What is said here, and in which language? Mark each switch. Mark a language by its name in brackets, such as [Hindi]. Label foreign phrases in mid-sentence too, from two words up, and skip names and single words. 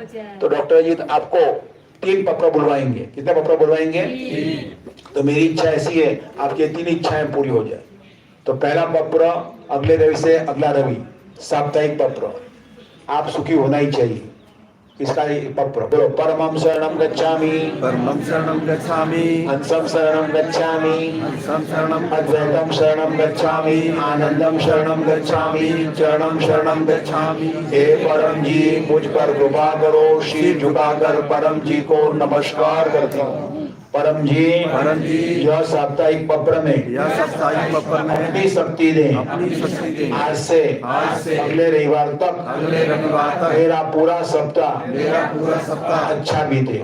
[Hindi] तो डॉक्टर जी आपको 3 पत्र बुलवाएंगे। कितने पत्र बुलवाएंगे? तो मेरी इच्छा ऐसी है आपकी 3 इच्छाएं पूरी हो जाए। तो पहला पत्र अगले रवि से अगला रवि, साप्ताहिक पत्र। आप सुखी होना ही चाहिए। इसका पत्र बोलो, [Sanskrit] परमं शरणं गच्छामि, परमं शरणं गच्छामि, हंसं शरणं गच्छामि, हंसं शरणं अद्वैतं शरणं गच्छामि, आनंदं शरणं गच्छामि, चरणं शरणं गच्छामि। [Hindi] हे परम जी मुझ पर कृपा करो। शीश झुकाकर परम जी को नमस्कार करता हूँ। परम जी यह साप्ताहिक पत्र में, यह साप्ताहिक पत्र में अपनी शक्ति दे, अपनी शक्ति दे। आज से अगले रविवार तक मेरा पूरा सप्ताह अच्छा बीते।